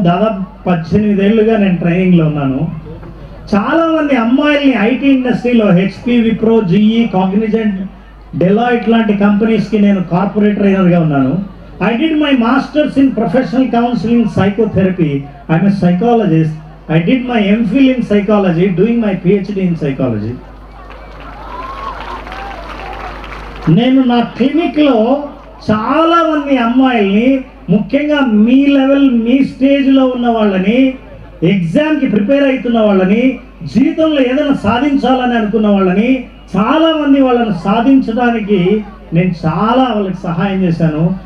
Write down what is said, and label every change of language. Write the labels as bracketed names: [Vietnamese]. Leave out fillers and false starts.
[Telugu] దాదాపు 18 ఏళ్ళుగా నేను ట్రైనింగ్లో ఉన్నాను. చాలామంది అమ్మాయిల్ని ఐటీ ఇండస్ట్రీలో HP, Wipro, GE, Cognizant, Deloitte లాంటి కంపెనీస్కి నేను కార్పొరేట్ ట్రైనర్గా ఉన్నాను. [English] I did my masters in professional counselling psychotherapy. I'm a psychologist. I did my MPhil in psychology, doing my PhD in psychology. [Telugu] నేను నా క్లినిక్లో చాలా మంది అమ్మాయిల్ని, ముఖ్యంగా మీ లెవెల్, మీ స్టేజ్లో ఉన్న వాళ్ళని, ఎగ్జామ్కి ప్రిపేర్ అవుతున్న వాళ్ళని, జీవితంలో ఏదైనా సాధించాలని అనుకున్న వాళ్ళని, చాలామంది వాళ్ళని సాధించడానికి నేను చాలా వాళ్ళకి సహాయం చేశాను.